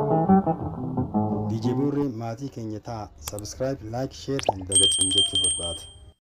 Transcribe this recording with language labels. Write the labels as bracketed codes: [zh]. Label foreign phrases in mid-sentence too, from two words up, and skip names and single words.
[om] DJ Burri maatii keenya ta'a [en] subscribe like share and [om] dagatiin jechuu barbaada.